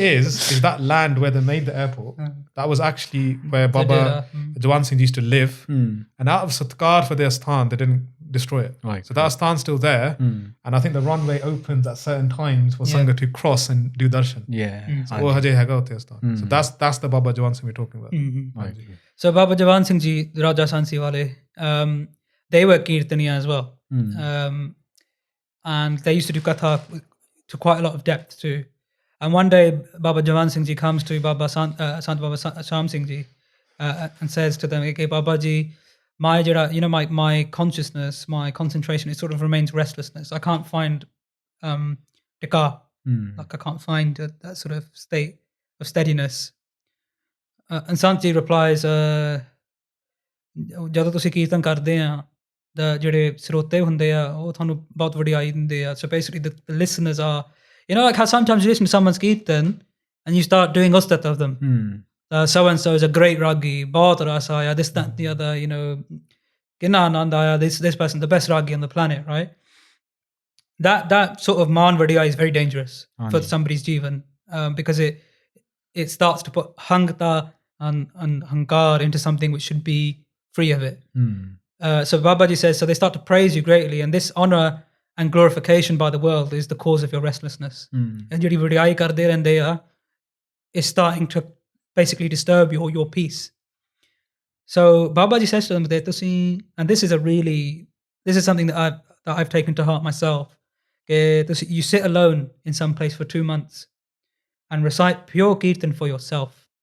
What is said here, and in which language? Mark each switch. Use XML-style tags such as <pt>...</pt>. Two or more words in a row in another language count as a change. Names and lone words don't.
<en>it is that land where they made the airport, that was actually where Baba Jawan Singh used to live. And out of Satkar for their sthan, they didn't destroy it. Right. So that sthan's still there. And I think the runway opens at certain times for Sangat to cross and do darshan. Yeah.</en> <pa>So ਉਹ ਹਜੇ ਹੈਗਾ ਓਥੇ ਸਥਾਨ.</pa> <en>So that's the Baba Jawan Singh we're talking about. Right. So Baba Jawan Singh Ji, the Raja Sansi wale, they were Kirtaniya as well. And they used to do Gaatha to quite a lot of depth too. And one day Baba Jawan Singh Ji comes to Baba Sant Baba Shaam Singh Ji and says to them, okay, Babaji, my consciousness, my concentration, it sort of remains restlessness. I can't find tika, like I can't find that sort of state of steadiness. And Sant Ji replies,</en> <pa>ਜਦੋਂ ਤੁਸੀਂ ਕੀਰਤਨ ਕਰਦੇ ਆ ਜਿਹੜੇ ਸਰੋਤੇ ਹੁੰਦੇ ਆ ਉਹ ਤੁਹਾਨੂੰ ਬਹੁਤ ਵਡਿਆਈ ਦਿੰਦੇ ਆ.</pa> <en>So basically the listeners are, like how sometimes you listen to someone's kirtan and you start doing ustat of them. So and so is a great ragi,</en> <pa>ਬਹੁਤ ਰਸ ਆਇਆ,</pa> <en>this, that, the other,</en> <pa>ਕਿੰਨਾ ਅਨੰਦ ਆਇਆ,</pa> <en>this person the best ragi on the planet, right? That sort of</en> <pa>ਮਾਨ ਵਡਿਆਈ</pa> <en>is very dangerous for somebody's jivan, because it starts to put hangta and hankar into something which should be free of it. So Babaji says, so they start to praise you greatly, and this honor and glorification by the world is the cause of your restlessness. And</en> <pa>ਜਿਹੜੀ ਵਡਿਆਈ ਕਰਦੇ ਰਹਿੰਦੇ ਆ</pa> <en>is starting to basically disturb your peace. So Babaji says to them that and this is something that I've taken to heart myself. You sit alone in some place for 2 months and recite pure kirtan for yourself.</en>